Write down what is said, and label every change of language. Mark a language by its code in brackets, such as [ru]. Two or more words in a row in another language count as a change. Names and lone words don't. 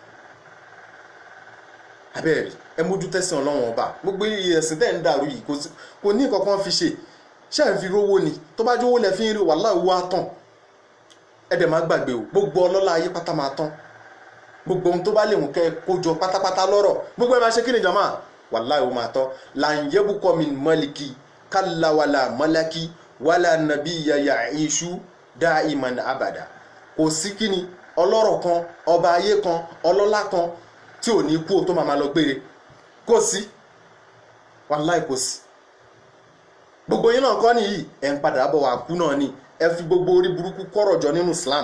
[yo] Abẹ́rẹ́ ẹ mójú tẹ́sán Ọlọ́run ọba, gbogbo ẹ̀sìn tẹ́ ń dàrú yìí kò ní kankan fi ṣe, ṣé ẹ̀ ń fi rówó ni, tó bá jówó lẹ̀ fi ń rí wàláhì owó á tán. Ẹ dẹ̀ má gbàgbé o, gbogbo ọlọ́lá ayé pátá máa tán, gbogbo ohun tó bá lè mú kẹ́ kójọ pátápátá lọ́rọ̀ gbogbo ẹ máa ṣe kí ni jàmáà, wàláhì ó máa tán. [ar] لن يبقى من مالك كلا ولا ملك ولا نبيا يعيش دائما أبدا. [yo] Kò sí kíni ọlọ́rọ̀ kan, ọba ayé kan, ọlọ́lá kan tí ò ní kú tó máa lọ gbére, kò sí, wàláhì kò sí. Gbogbo yín náà kọ́ nìyí ẹ̀ ń padà bọ̀ wá kú náà ni, ẹ fi gbogbo orí burúkú kọ́rọ̀ jọ nínú Islam.